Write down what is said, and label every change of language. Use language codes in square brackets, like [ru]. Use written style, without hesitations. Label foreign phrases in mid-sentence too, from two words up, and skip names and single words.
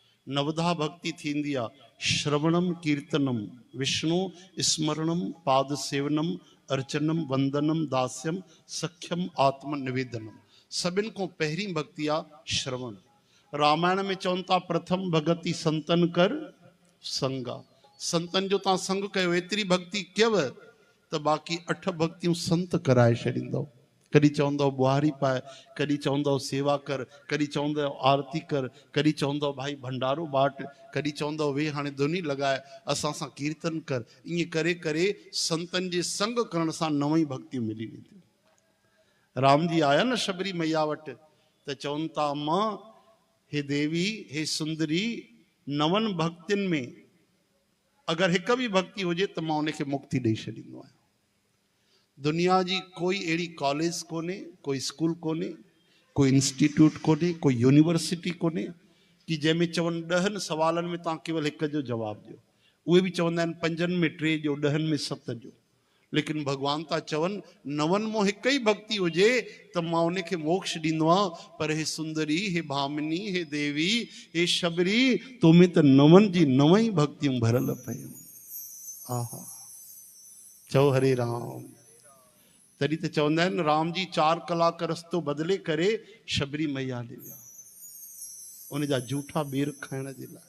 [sa] नवधा भक्ति थींदी आ श्रवणम कीर्तनम विष्णु स्मरणम पाद सेवनम अर्चनम वंदनम दास्यम सख्यम आत्म निवेदनम। [sd] सभिन को पहिरीं भक्ति आ श्रवण। रामायण में चवनि था [awa] प्रथम भगति संतन कर संगा। [sd] संतन जो तव्हां संग कयो एतिरी भक्ति कयव त बाक़ी 8 भक्तियूं संत कराए छॾींदव। कॾहिं चवंदव बुहारी पाए, कॾहिं चवंदव सेवा कर, कॾहिं चवंदव आरती कर, कॾहिं चवंदव भाई भंडारो बाट, कॾहिं चवंदव वे हाणे धुनी लगाए असां सां कीर्तन कर। ईअं करे करे संतन जे संग करण सां 9 ई भक्तियूं मिली वेंदियूं। राम जी आया न शबरी मैया वटि त चवनि था मां हे देवी हे सुंदरी 9 भक्तियुनि में अगर एक भी भक्ति हुजे तो मां उनखे मुक्ति ॾेई छॾींदो आहियां। दुनिया जी कोई अहिड़ी कॉलेज कोन्हे, कोई स्कूल कोन्हे, कोई इंस्टीट्यूट कोन्हे, कोई यूनिवर्सिटी कोन्हे कि जंहिंमें चवनि 10 सवालनि में तव्हां केवल एक जो जवाब ॾियो। उहे बि चवंदा आहिनि 5 में 3 ॾियो, 10 में 7 ॾियो। लेकिन भगवान था चवनि 9 में एक ही भक्ति हुजे तो मां उनखे मोक्ष ॾींदो आहियां। पर हे सुंदरी, हे भामिनी, हे देवी, हे शबरी, तो में तो 9 जी 9 ही भक्तियूं भरल पयूं। आहा, चओ हरे राम। तॾहिं त चवंदा आहिनि राम जी 4 कलाक रस्तो बदिले करे शबरी मैया ॾे विया उन जा जूठा ॿेर खाइण जे लाइ।